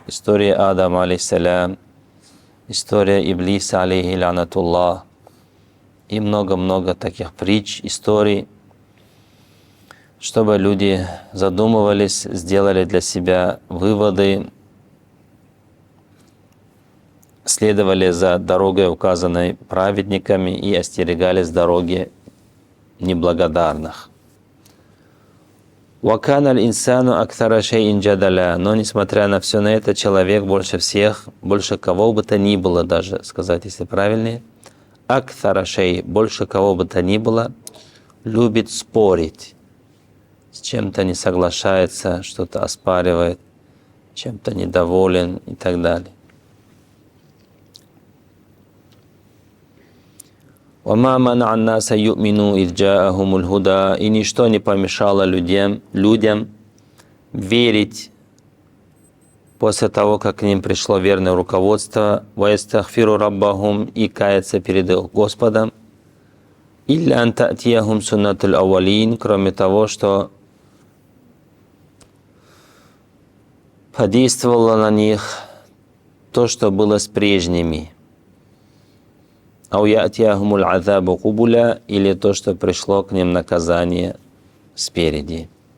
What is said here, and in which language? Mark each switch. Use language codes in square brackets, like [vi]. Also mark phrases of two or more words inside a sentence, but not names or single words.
[ru] история Адама, алейхиссалям, история Иблиса, [ar] عليه لعنة الله, [ru] и много-много таких притч, историй, чтобы люди задумывались, сделали для себя выводы, следовали за дорогой, указанной праведниками, и остерегались дороги неблагодарных. [ar] وَكَانَ الْإِنسَانُ أَكْثَرَ شَيْءٍ جَدَلًا. [ru] Но несмотря на все на это, человек больше всех, больше кого бы то ни было, даже сказать, если правильнее, [ar] أَكْثَرَ شَيْءٍ, [ru] больше кого бы то ни было, любит спорить, с чем-то не соглашается, что-то оспаривает, чем-то недоволен и так далее. [ar] وَمَا مَنَعَ النَّاسَ أَنْ يُؤْمِنُوا إِذْ جَاءَهُمُ الْهُدَى. [ru] И ничто не помешало людям верить после того, как к ним пришло верное руководство, [ar] وَيَسْتَغْفِرُوا رَبَّهُمْ, [ru] и каяться перед их Господом, [ar] إِلَّا أَنْ تَأْتِيَهُمْ سُنَّةُ الْأَوَّلِينَ, [ru] кроме того, что подействовало на них то, что было с прежними. [ar] «أو يأتيهم العذاب قبلا», [ru] или то, что пришло к ним наказание спереди.